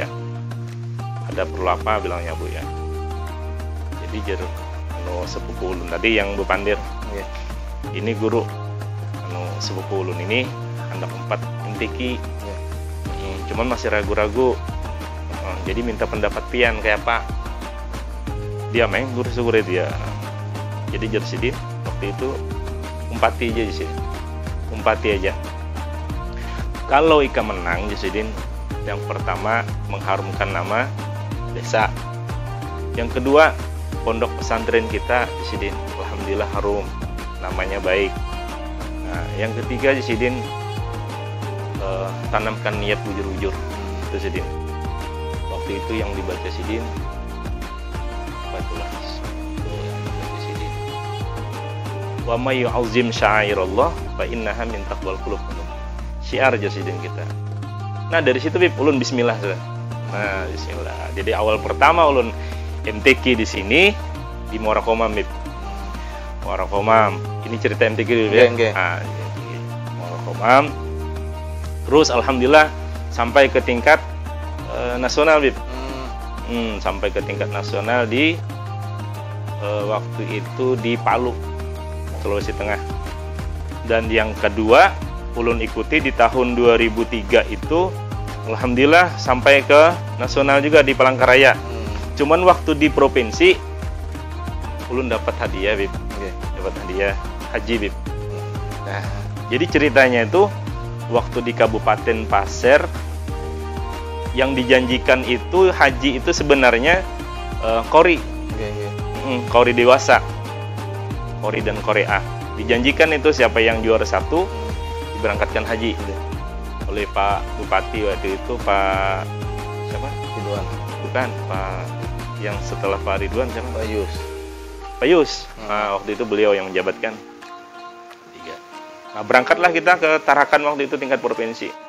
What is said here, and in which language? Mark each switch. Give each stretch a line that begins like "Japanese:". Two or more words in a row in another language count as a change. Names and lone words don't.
Indonesian: Ada perlu apa, bilangnya Abuya. Jadi sepupu ulun tadi yang bepandir. Ini guru sepupu ulun ini anak 4 MTQ. Cuman masih ragu-ragu. Jadi minta pendapat pian kayak apa. Dia main guru syukur dia. Jadi Jersidin waktu itu umpati aja di sini. Umpati aja. Kalau Ika menang Jersidin, yang pertama mengharumkan nama desa. Yang kedua, pondok pesantren kita di Sidin, alhamdulillah harum, namanya baik. Nah, yang ketiga di Sidin, tanamkan niat bujur-bujur itu Sidin. Waktu itu yang dibaca Sidin, batulah itu yang dibaca Sidin.
Arabic: ومن يعظم شعائر الله فإنها من تقوى القلوب.
Indonesian: Syiar aja Sidin kita. Nah dari situ Bib, ulun bismillah sudah. Nah bismillah. Jadi awal pertama ulun MTQ di sini di Muara Komam Bib. Muara Komam. Ini cerita MTQ Bib ya. Nah, Muara Komam. Terus alhamdulillah sampai ke tingkat nasional Bib. Sampai ke tingkat nasional di waktu itu di Palu, Sulawesi Tengah. Dan yang kedua ulun ikuti di tahun 2003 itu alhamdulillah sampai ke nasional juga di Palangkaraya. Cuman waktu di provinsi ulun dapat hadiah Bib. Dapat hadiah haji Bib. Nah, jadi ceritanya itu waktu di Kabupaten Pasir yang dijanjikan itu haji itu sebenarnya kori. Kori dewasa. Kori dan kori A. Dijanjikan itu siapa yang juara 1 diberangkatkan haji oleh Pak Bupati waktu itu, Pak siapa? Ridwan. Bukan, Pak yang setelah Pak Ridwan siapa? Pak Yus. Nah, waktu itu beliau yang menjabatkan. Nah, berangkatlah kita ke Tarakan waktu itu tingkat provinsi.